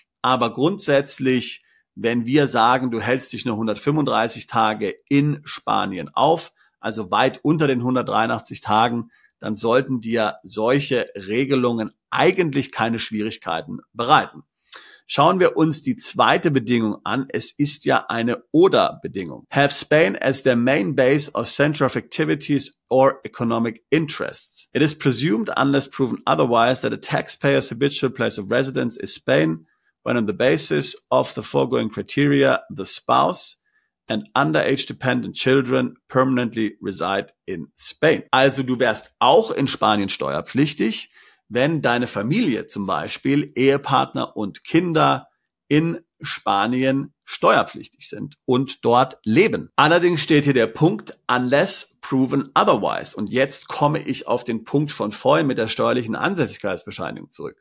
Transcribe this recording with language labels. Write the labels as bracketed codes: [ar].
[de] Aber grundsätzlich, wenn wir sagen, du hältst dich nur 135 Tage in Spanien auf, also weit unter den 183 Tagen, dann sollten dir solche Regelungen eigentlich keine Schwierigkeiten bereiten. Schauen wir uns die zweite Bedingung an. Es ist ja eine Oder-Bedingung. [en] Have Spain as their main base or center of activities or economic interests. It is presumed, unless proven otherwise, that a taxpayer's habitual place of residence is Spain, when on the basis of the foregoing criteria, the spouse and underage dependent children permanently reside in Spain. [de] Also du wärst auch in Spanien steuerpflichtig, wenn deine Familie zum Beispiel, Ehepartner und Kinder in Spanien steuerpflichtig sind und dort leben. Allerdings steht hier der Punkt, [en] unless proven otherwise. [de] Und jetzt komme ich auf den Punkt von vorhin mit der steuerlichen Ansässigkeitsbescheinigung zurück.